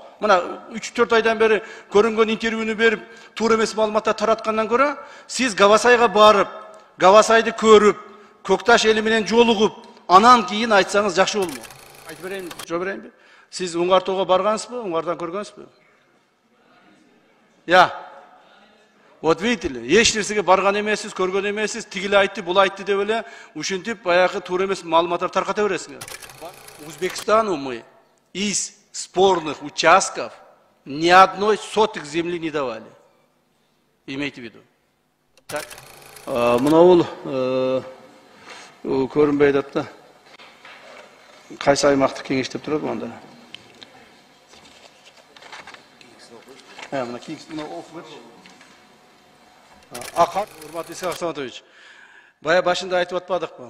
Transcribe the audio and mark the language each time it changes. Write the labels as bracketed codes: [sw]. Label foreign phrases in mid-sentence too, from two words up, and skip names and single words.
[ky] Мына 3-4 айдан бери көрүнгөн интервьюну берип, туура эмес маалыматтар тараткандан көрө, сиз Гавасайга барып, Гавасайды көрүп, Көкташ эли менен жолугуп, анан кийин айтсаңыз жакшы болмок. Айтып берейинби? Жоо берейинби? Сиз Уңгартоого баргансызбы? Уңгардан көргөнсүзбү? [ru] Я. Вот видите ли, [ky] эч нерсеге барган эмессиз, көргөн эмессиз, тигиле айтты, бул айтты деп эле ушинтип баягы туура эмес маалыматтар тарката бересиңер. [ru] Узбекистану мы из спорных участков ни одной сотых земли не давали. Имейте в виду. Так. [ky] Мына бул көрүнбөй атат да. Кайсы аймактык кеңештеп турат анда? Мына кеңеш окуп берчи. Акат, урматтуу Исхак Саматович, бая башында айтып атпадыкпы?